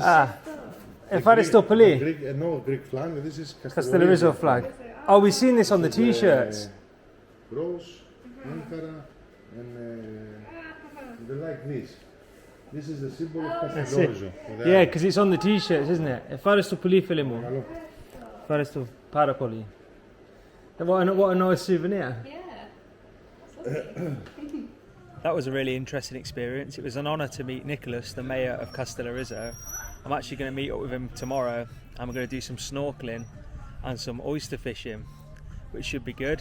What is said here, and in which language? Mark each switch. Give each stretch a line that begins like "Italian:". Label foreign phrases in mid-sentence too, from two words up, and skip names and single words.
Greek: Ευχαριστώ πολύ.
English: Greek flag. This is Kastellorizo flag. Oh, we've seen this on the t-shirts. Rose, Ankara, and they like this. This is the symbol of Kastellorizo. Yeah, because it's on the t-shirts, isn't it?
Greek: Ευχαριστώ πολύ, φίλε μου. Ευχαριστώ πάρα πολύ.
English: What a nice souvenir. That was a really interesting experience. It was an honour to meet Nicholas, the mayor of Kastellorizo. I'm actually going to meet up with him tomorrow and we're going to do some snorkelling and some oyster fishing, which should be good.